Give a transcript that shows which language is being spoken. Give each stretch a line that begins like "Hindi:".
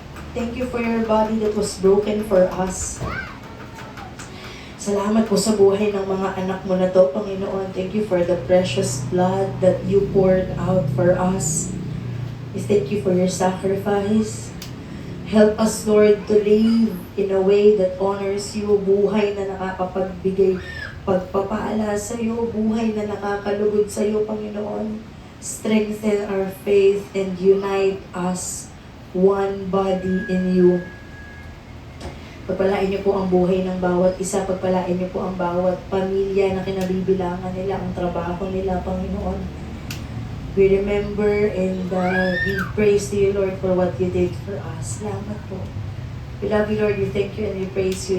English: Thank you for your body that was broken for us.
Filipino: Salamat po sa buhay ng mga anak mo na to, Panginoon.
English: Thank you for the precious blood that you poured out for us. We thank you for your sacrifice. Help us, Lord, to live in a way that honors you,
Filipino: buhay na nakakapagbigay pagpapala sa iyo, buhay na nakakalugod sa iyo, Panginoon.
English: Strengthen our faith and unite us one body in you.
Filipino: Pagpalain niyo po ang buhay ng bawat isa, pagpalain niyo po ang bawat pamilya na kinabibilangan nila, ang trabaho nila, Panginoon.
English: We remember and give praise to you, Lord, for what you did for us.
Filipino: Salamat po.
English: We love you, Lord. We thank you and we praise you.